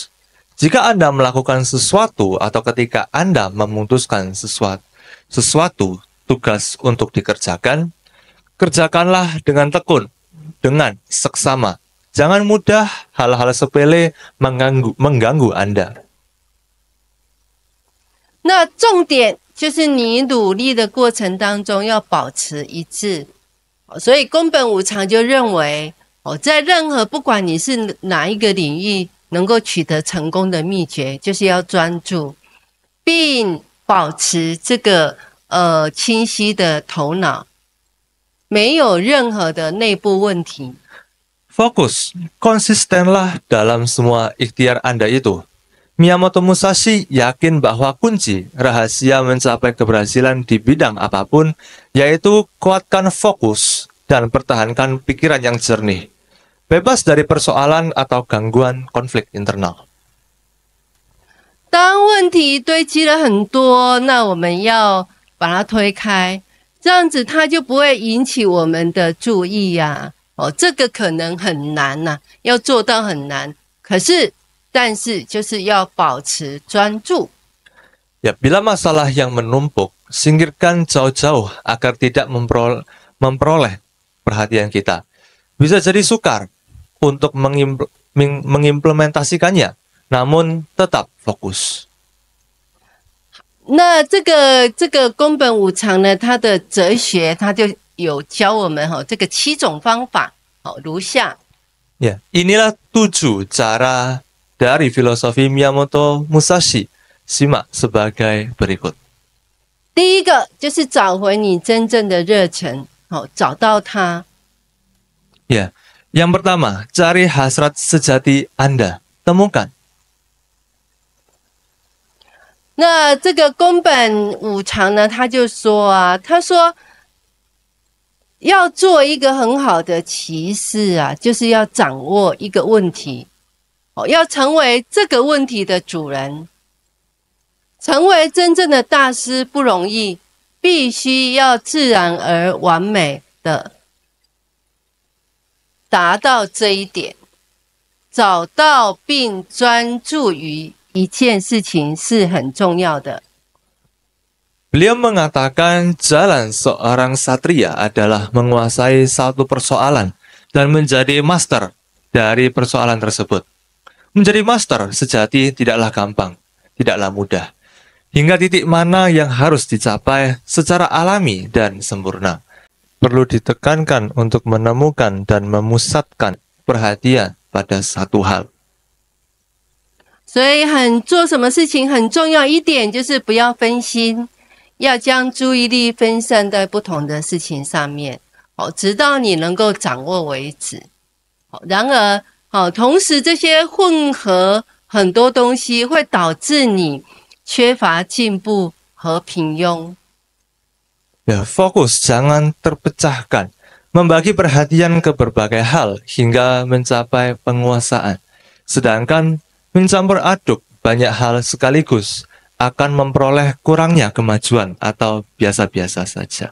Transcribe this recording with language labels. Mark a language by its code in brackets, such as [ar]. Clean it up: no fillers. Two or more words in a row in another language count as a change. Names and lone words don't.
[id] Jika Anda melakukan sesuatu atau ketika Anda memutuskan sesuatu tugas untuk dikerjakan, kerjakanlah dengan tekun, dengan seksama. Jangan mudah hal-hal sepele mengganggu Anda. [zh] 那重点就是你努力的过程当中要保持一致。所以宫本武藏就认为，在任何不管你是哪一个领域能够取得成功的秘诀，就是要专注，并保持这个清晰的头脑，没有任何的内部问题。 [id] Fokus, konsistenlah dalam semua ikhtiar Anda itu. Miyamoto Musashi yakin bahwa kunci rahasia mencapai keberhasilan di bidang apapun yaitu kuatkan fokus dan pertahankan pikiran yang jernih, bebas dari persoalan atau gangguan konflik internal. [zh] 当问题堆积了很多，那我们要把它推开，这样子它就不会引起我们的注意呀。这个可能很难呐，要做到很难。但是就是要保持专注。 [id] Ya, bila masalah yang menumpuk, singkirkan jauh-jauh agar tidak memperoleh perhatian kita. Bisa jadi sukar untuk mengimplementasikannya, namun tetap fokus. [zh] 那这个宫本武藏呢，他的哲学他就有教我们这个7种方法，如下。 [id] Ya, inilah 7 cara dari filosofi Miyamoto Musashi. Simak sebagai berikut. [zh] 第一个就是找回你真正的热忱，找到它。 [id] Ya, yang pertama, cari hasrat sejati Anda, temukan. [zh] 那这个宫本武藏呢，他就说他说要做一个很好的骑士就是要掌握一个问题，要成为这个问题的主人。成为真正的大师不容易，必须要自然而完美的达到这一点。找到并专注于一件事情是很重要的。 [id] Beliau mengatakan jalan seorang satria adalah menguasai satu persoalan dan menjadi master dari persoalan tersebut. Menjadi master sejati tidaklah gampang, tidaklah mudah. Hingga titik mana yang harus dicapai secara alami dan sempurna. Perlu ditekankan untuk menemukan dan memusatkan perhatian pada satu hal. [zh] 所以做什么事情很重要一点就是不要分心，要将注意力分散在不同的事情上面，直到你能够掌握为止。然而，同时这些混合很多东西会导致你缺乏进步和平庸。 [id] Ya, fokus jangan terpecahkan, membagi perhatian ke berbagai hal hingga mencapai penguasaan. Sedangkan mencampur aduk banyak hal sekaligus akan memperoleh kurangnya kemajuan atau biasa-biasa saja.